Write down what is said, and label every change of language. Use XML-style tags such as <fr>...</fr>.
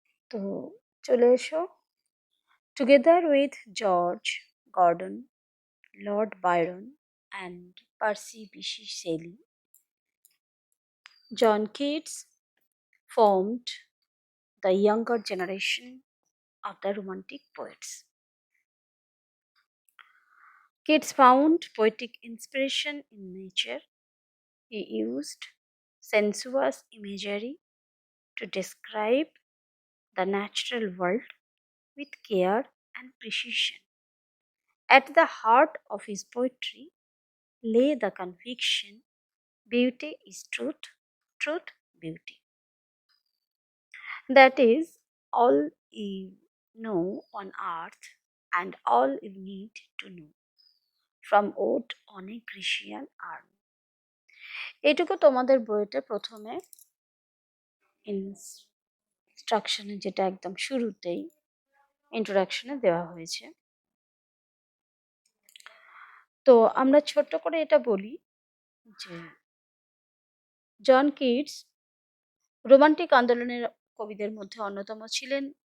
<bn>তো চলে এসো।</bn> <en>Together with George Gordon, Lord Byron and Percy Bysshe Shelley, John Keats formed the younger generation of the romantic poets. Keats found poetic inspiration in nature. He used sensuous imagery to describe the natural world with care and precision. At the heart of his poetry lay the conviction beauty is truth, truth, beauty. That is all you know on earth and all you need to know from Ode on a Grecian Urn.</en> <bn>এইটুকু তোমাদের বইতে প্রথমে ইনস্ট্রাকশনে, যেটা একদম শুরুতেই ইন্ট্রোডাকশনে দেওয়া হয়েছে। তো আমরা ছোট্ট করে এটা বলি যে জন কিটস রোমান্টিক আন্দোলনের কবিদের মধ্যে অন্যতম ছিলেন।</bn>